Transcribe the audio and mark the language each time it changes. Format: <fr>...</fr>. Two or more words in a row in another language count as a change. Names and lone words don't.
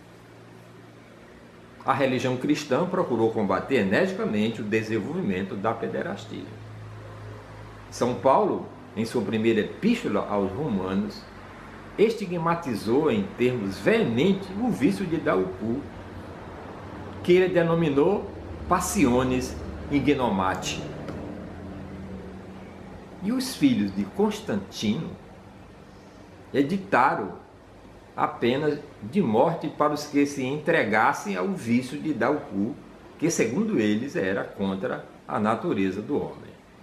<pt>A religião cristã procurou combater energicamente o desenvolvimento da pederastia. São Paulo, em sua primeira epístola aos Romanos, estigmatizou em termos veementes o vício de dar o cu, que ele denominou</pt> <la>passiones ignomati.</la> <pt>E os filhos de Constantino editaram a pena de morte para os que se entregassem ao vício de dar o cu, que, segundo eles, era contra a natureza do homem.</pt>